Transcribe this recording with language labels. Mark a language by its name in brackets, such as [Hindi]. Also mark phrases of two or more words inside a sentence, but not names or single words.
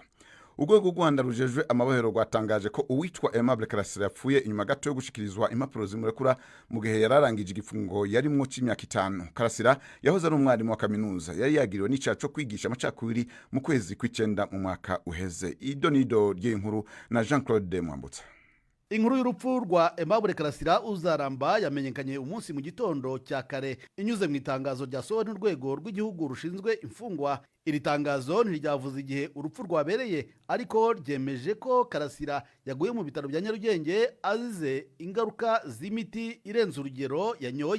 [Rundi] Urwego Rwanda rujejwe amabohero rwatangaje ko uwitwa Aimable Karasira yapfuye inyuma gato yo gushikirizwa impapuro zimurekura mu gihe yararangije igifungo yarimwo c'imyaka 5. Karasira yahoze ari umwarimu wa kaminuza, yari yagiriwe n'icaha cyo kwigisha amacakubiri mu kwezi kw'icenda mu mwaka uheze. Idonido ry'inkuru na Jean-Claude Mwambutsa. [Kinyarwanda] Inkuru y'urupfu rwa Aimable Karasira uzaramba yamenyekanye umunsi mu gitondo cya kare inyuze mu itangazo ryasohowe n'urwego rw'igihugu rushinzwe imfungwa. Iri tangazo ntiryavuze igihe urupfu rwabereye, ariko ryemeje ko Karasira yaguye mu bitaro bya Nyarugenge azize ingaruka z'imiti irenze urugero yanyoye.